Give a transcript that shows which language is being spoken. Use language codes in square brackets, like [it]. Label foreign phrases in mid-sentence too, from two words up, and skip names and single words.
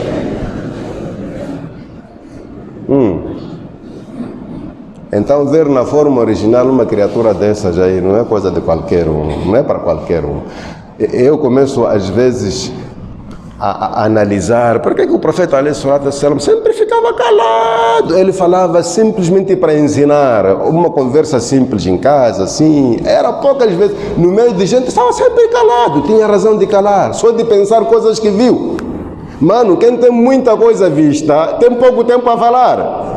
[pt] Então ver na forma original uma criatura dessas aí não é coisa de qualquer um, não é para qualquer um. Eu começo às vezes a analisar por que o profeta [ar] عليه الصلاة والسلام [pt] sempre ficava calado. Ele falava simplesmente para ensinar, uma conversa simples em casa, assim, era poucas vezes, no meio de gente estava sempre calado, tinha razão de calar, só de pensar coisas que viu. Mano, quem tem muita coisa vista, tem pouco tempo a falar.